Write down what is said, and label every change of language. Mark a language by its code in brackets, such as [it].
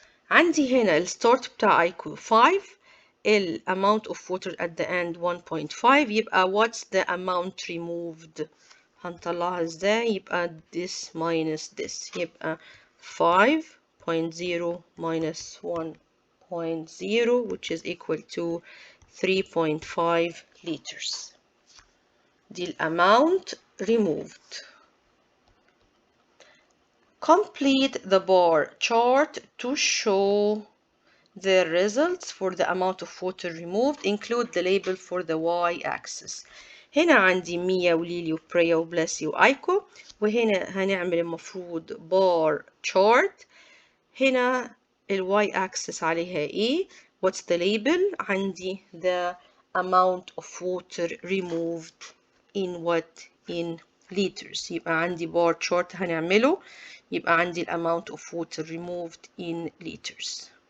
[ar] عندي هنا الستارت بتاع ايكو [en] 5, amount of water at the end 1.5, يبقى what's the amount removed؟ [ar] هنطلعها ازاي؟ [en] يبقى this minus this، يبقى 5.0 minus 1.0 which is equal to 3.5 liters. دي amount removed. Complete the bar chart to show the results for the amount of water removed. Include the label for the y-axis. [ar] هنا عندي ميا وليلي وبريا وبلاسي وآيكو، وهنا هنعمل المفروض bar chart. [en] هنا y-axis [ar] عليها ايه؟ [en] What's the label؟ عندي the amount of water removed in what? In liters. [ar] يبقى عندي [en] bar chart هنعمله، يبقى عندي amount of water removed in liters.